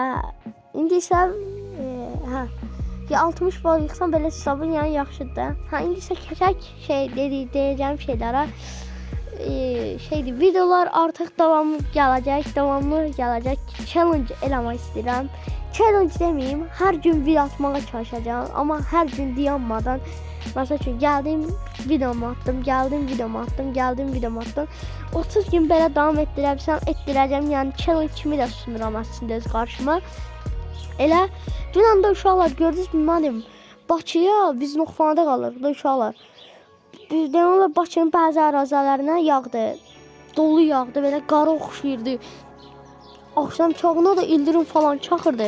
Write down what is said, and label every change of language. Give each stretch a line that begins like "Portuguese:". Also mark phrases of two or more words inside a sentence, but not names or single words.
Azerbaijani: İndi isə 60 bal yıxsam belə hesabın yəni yaxşıdır da. İndi isə keçək deyəcəyim şeylərə. Videolar artıq davamlı gələcək, challenge eləmək istəyirəm.
Turkish: challenge demeyeyim, her gün video atmağa çalışacağım ama her gün dayanmadan. Mesela ki geldim videomu attım, geldim videomu attım, geldim videomu attım.
Azerbaijani: 30 gün belə davam etdirəcəm, yəni challenge kimi də sunuram aslında öz qarşıma. Elə dünən də uşaqlar gördünüz mü mənim Bakıya biz Noxfanada qalırıq da uşaqlar. Deməli Bakının bəzi ərazilərinə yağdı. Dolu yağdı, belə qara oxşayırdı. Axşam çağına da ildırım falan çaxırdı.